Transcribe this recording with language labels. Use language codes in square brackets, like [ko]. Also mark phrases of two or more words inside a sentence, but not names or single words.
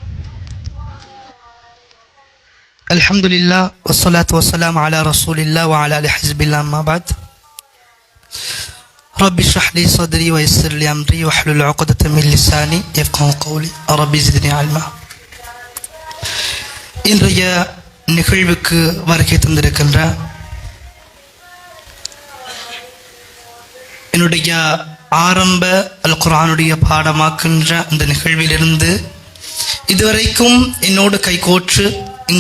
[ar] الحمد لله والصلاة والسلام على رسول الله وعلى آله حزب الله. أما بعد، رب اشرح لي صدري ويسر لي أمري واحلل عقدة من لساني يفقهوا قولي. رب زدني علما. [ta] இன்றைய நிகழ்வுக்கு வருகை தந்திருக்கின்ற என்னுடைய ஆரம்ப அல் குர்ஆனுடைய பாடமாக்கின்ற அந்த நிகழ்விலிருந்து இதுவரைக்கும் என்னோடு கைகோற்று இங்கு